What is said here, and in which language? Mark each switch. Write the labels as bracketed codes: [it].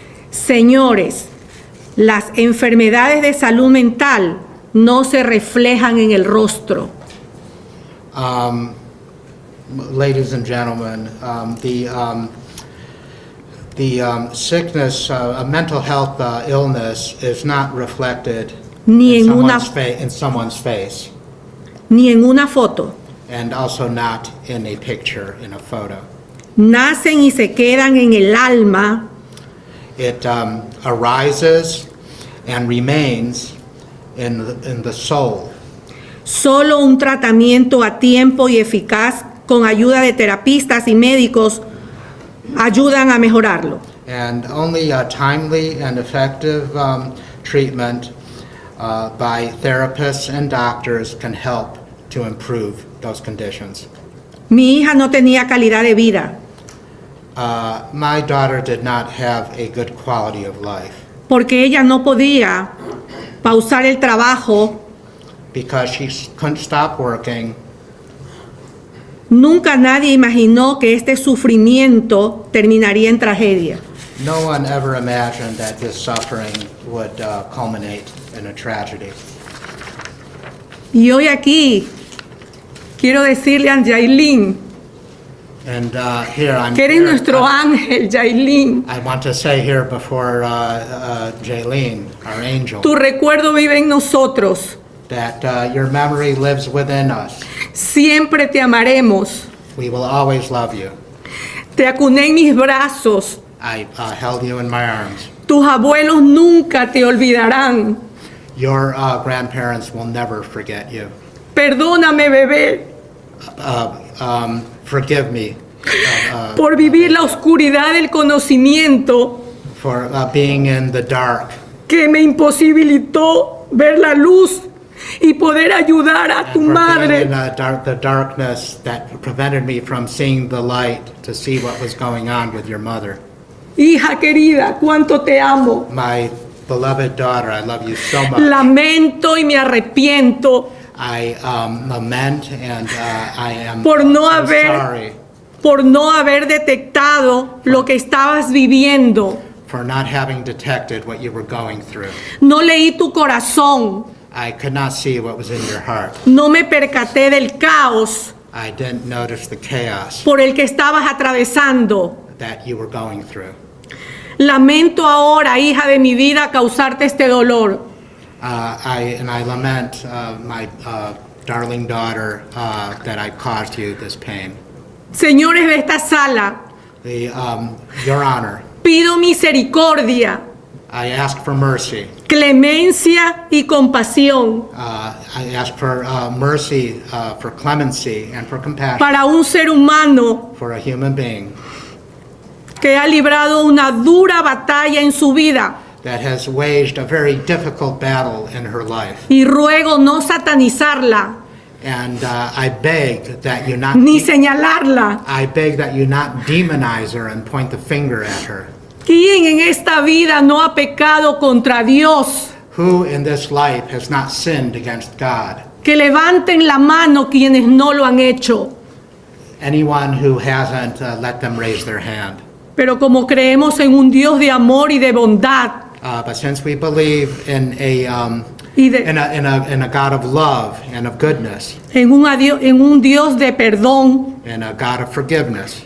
[es] Señores, las enfermedades de salud mental no se reflejan en el rostro. [en] Ladies and gentlemen, the sickness, a mental health illness is not reflected [es] Ni [en] in [es] en una- [en] someone's face, [es] Ni en una foto. [en] and also not in a picture, in a photo. [es] Nacen y se quedan en el alma. [en] It arises and remains in the soul. [es] Solo un tratamiento a tiempo y eficaz con ayuda de terapistas y médicos ayudan a mejorarlo. [en] And only a timely and effective treatment by therapists and doctors can help to improve those conditions. [es] Mi hija no tenía calidad de vida [en] My daughter did not have a good quality of life [es] porque ella no podía pausar el trabajo. [en] because she couldn't stop working. [es] Nunca nadie imaginó que este sufrimiento terminaría en tragedia. [en] No one ever imagined that this suffering would culminate in a tragedy. [es] Y hoy aquí quiero decirle a Jailyn [en] And here I'm. [es] que eres nuestro ángel, Jailyn. [en] I want to say here before Jailyn, our angel, [es] Tu recuerdo vive en nosotros. [en] that your memory lives within us. [es] Siempre te amaremos. [en] We will always love you. [es] Te acuné en mis brazos. [en] I held you in my arms. [es] Tus abuelos nunca te olvidarán. [en] Your grandparents will never forget you. [es] Perdóname, bebé, [en] Forgive me [es] por vivir la oscuridad del conocimiento [en] for being in the dark [es] que me imposibilitó ver la luz y poder ayudar a tu [en] for being [es] madre. [en] in the darkness that prevented me from seeing the light to see what was going on with your mother. [es] Hija querida, cuánto te amo. [en] My beloved daughter, I love you so much. [es] Lamento y me arrepiento [en] I lament and I am [es] por no [en] so [es] haber [en] sorry [es] por no haber detectado lo que estabas viviendo. [en] for not having detected what you were going through. [es] No leí tu corazón. [en] I could not see what was in your heart. [es] No me percaté del caos [en] I didn't notice the chaos [es] por el que estabas atravesando. [en] that you were going through. [es] Lamento ahora, hija de mi vida, causarte este dolor. [en] I lament my darling daughter that I caused you this pain. [es] Señores de esta sala, [en] Your Honor, [es] pido misericordia, [en] I ask for mercy. [es] clemencia y compasión [en] I ask for mercy, for clemency, and for compassion [es] para un ser humano [en] for a human being [es] que ha librado una dura batalla en su vida. [en] that has waged a very difficult battle in her life. [es] Y ruego no satanizarla, [en] And I beg that you not [es] ni señalarla. [en] I beg that you not demonize her and point the finger at her. [es] ¿Quién en esta vida no ha pecado contra Dios? [en] Who in this life has not sinned against God? [es] Que levanten la mano quienes no lo han hecho. [en] Anyone who hasn't, let them raise their hand. [es] Pero como creemos en un Dios de amor y de bondad, [en] But since we believe in a [es] y de, [en] in a God of love and of goodness [es] en un Dios de perdón, [en] and a God of forgiveness,